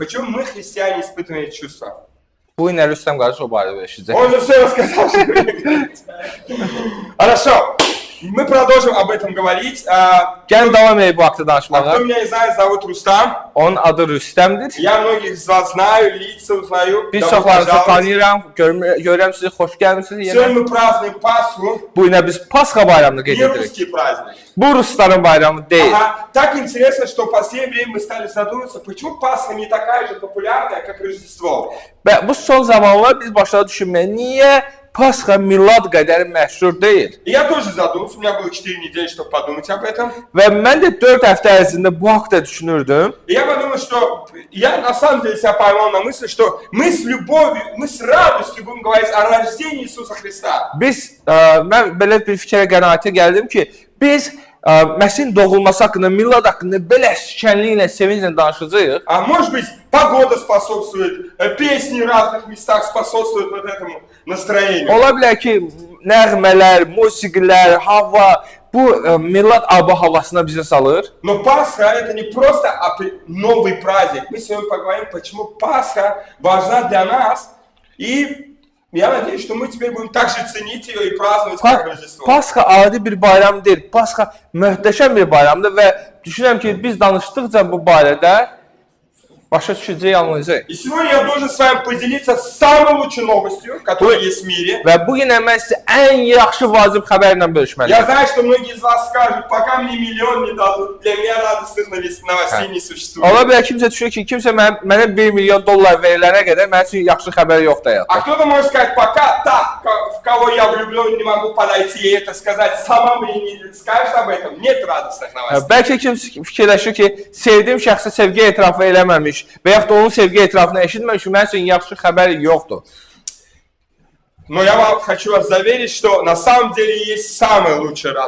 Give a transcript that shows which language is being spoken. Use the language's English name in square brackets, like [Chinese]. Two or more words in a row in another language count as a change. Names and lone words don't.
[Russian] Почему мы, христиане, испытываем эти чувства? [Azerbaijani] Bu günləri Rüstəm qardaş o barədə eşidəcək. [Russian] Он же все рассказал. Хорошо. Мы продолжим об этом говорить. [Azerbaijani] Gəlin davam edək bu haqda danışmağa. [Russian] Кто меня не знает, зовут Рустам. [Azerbaijani] Onun adı Rüstəmdir. [Russian] Я многих из вас знаю, лица узнаю. [Azerbaijani] Biz çoxlarınızı tanıyıram, görürəm sizi, xoş gəlmişsiniz yenə. [Russian] Сегодня мы празднуем Пасху. [Azerbaijani] Bu günə biz Pasxa bayramını qeyd [Russian] Не [Azerbaijani] edirik. [Russian] русский праздник. [Azerbaijani] Bu Rusların bayramı deyil. [Russian] Так интересно, что в последнее время мы стали задумываться, почему Пасха не такая же популярная, как Рождество. [Azerbaijani] Və bu son zamanlar biz başladı düşünməyə, niyə Pasxa milad qədər məşhur deyil? [Russian] И я тоже задумался, у меня было 4 недели, чтобы подумать об этом. [Azerbaijani] Və mən də 4 həftə ərzində bu haqda düşünürdüm. [Russian] И я подумал, что я на самом деле себя поймал на мысли, что мы с любовью, мы с радостью будем говорить о rождении Иисуса Христа. [Azerbaijani] Mən belə bir fikrə qənaətə gəldim ki, biz Məsihin doğulması haqqında, milad haqqında belə şənliklə, sevinclə danışacağıq. [Russian] А может быть, погода способствует, песни в разных местах способствуют вот этому настроению. [Azerbaijani] Ola bilər ki, nəğmələr, musiqilər, hava bu milad ab-havasına bizə salır. [Russian] Но Пасха это не просто новый праздник. Мы сегодня поговорим, почему Пасха важна для нас. И я надеюсь, что мы теперь будем также ценить ее и праздновать как Рождество. [Azerbaijani] Pasxa adi bir bayram deyil. Pasxa möhtəşəm bir bayramdır və düşünürəm ki, biz danışdıqca bu barədə başa düşəcəyik, anlayacağıq. [Russian] И сегодня я должен с вами поделиться самой лучшей новостью, которая есть в мире. [Azerbaijani] Və bu gün mən sizə ən yaxşı vacib xəbərlə [Russian] Я [Azerbaijani] bölüşməliyəm. [Russian] знаю, что многие из вас скажут, пока мне миллион не дадут, для меня радостных новостей не существует. [Azerbaijani] Ola bilər kimsə düşünür ki, kimsə mənə $1 milyon verilənə qədər mənim üçün yaxşı xəbər yoxdur həyatda. [Russian] А кто-то может сказать, пока та, в кого я влюблен, не могу подойти и это сказать, сама мне не скажешь об этом, нет радостных новостей. [Azerbaijani] Bəlkə kimsə fikirləşir ki, sevdiyim şəxsə sevgi etirafı eləməmiş və yaxud da onun sevgi etirafını eşitməmiş, mənim üçün yaxşı xəbər yoxdur. [Russian] Но я вам хочу вас заверить, что на самом деле есть самая лучшая радость.